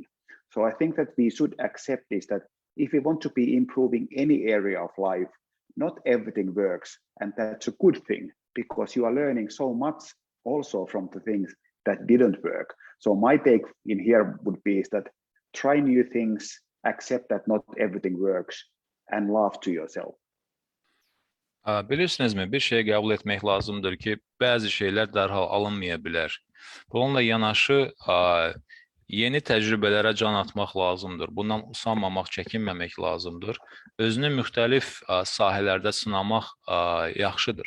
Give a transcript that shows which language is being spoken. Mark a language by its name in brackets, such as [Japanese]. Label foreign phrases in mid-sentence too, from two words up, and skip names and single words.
[English] So I think that we should accept this, that if we want to be improving any area of life, not everything works, and that's a good thing, because you are learning so much also from the things that didn't work. So my take in here would be is that try new things, accept that not everything works, and laugh to yourself. [Azerbaijani] Bilirsinizmi, bir şey qəbul etmək lazımdır ki, bəzi şeylər dərhal alınmaya bilər. Bununla yanaşı, yeni təcrübələrə can atmaq lazımdır. Bundan usanmamaq, çəkinməmək lazımdır. Özünü müxtəlif sahələrdə sınamaq yaxşıdır.